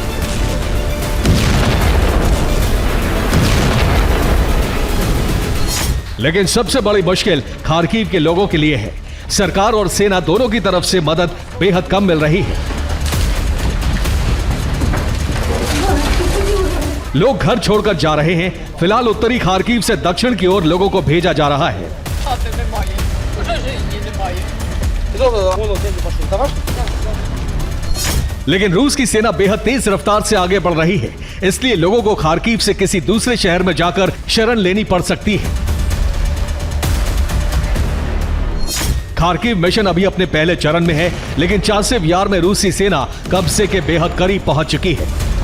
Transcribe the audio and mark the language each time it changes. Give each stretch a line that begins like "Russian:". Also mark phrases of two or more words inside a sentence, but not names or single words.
Hindi: लेकिन सबसे बड़ी मुश्किल खार्किव के लोगों के लिए है। सरकार और सेना दोनों की तरफ से मदद बेहद कम मिल रही है। लोग घर छोड़कर जा रहे हैं। फिलहाल उत्तरी खार्किव से दक्षिण की ओर लोगों को भेजा जा रहा है।
Ukrainian: Хати немає. Уже житті немає.
Hindi: लेकिन रूस की सेना बेहद तेज रफ्तार से आगे बढ़ रही है, इसलिए लोगों को खार्किव से किसी दूसरे शहर में जाकर शरण लेनी पड़ सकती है। खार्किव मिशन अभी अपने पहले चरण में है, लेकिन चासिव यार में रूसी सेना कब्जे के बेहद करीब पहुंच चुकी है।